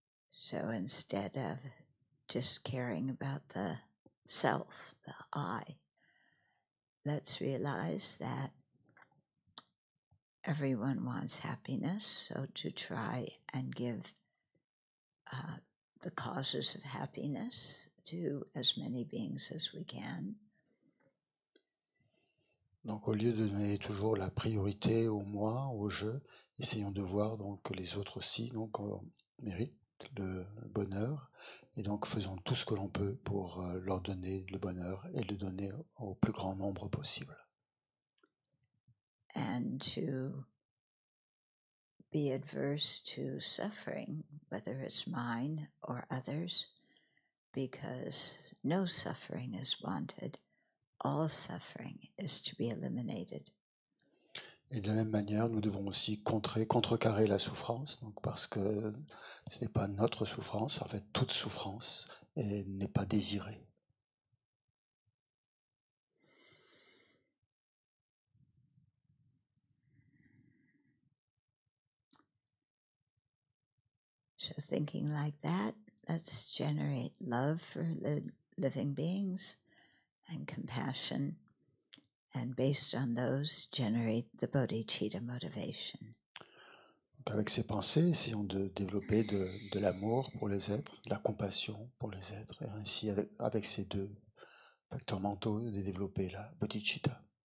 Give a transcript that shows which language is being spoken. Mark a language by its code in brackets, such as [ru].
[en] So instead of just caring about the self, the I, let's realize that everyone wants happiness, so to try and give the causes of happiness to as many beings as we can. [fr] Donc au lieu de donner toujours la priorité au moi, au je, essayons de voir donc que les autres aussi donc, méritent le bonheur Et donc faisons tout ce que l'on peut pour leur donner le bonheur et le donner au plus grand nombre possible. [en] And to be adverse to suffering, whether it's mine or others, because no suffering is wanted. All suffering is to be eliminated. [fr] Et de la même manière, nous devons aussi contrecarrer la souffrance, donc parce que ce n'est pas notre souffrance, en fait toute souffrance n'est pas désirée. [en] So thinking like that, let's generate love for living beings and compassion, and based on those, generate the bodhicitta motivation. [fr] Donc avec ces pensées, essayons de développer de l'amour pour les êtres, de la compassion pour les êtres, et ainsi avec ces deux facteurs mentaux, de développer la bodhicitta.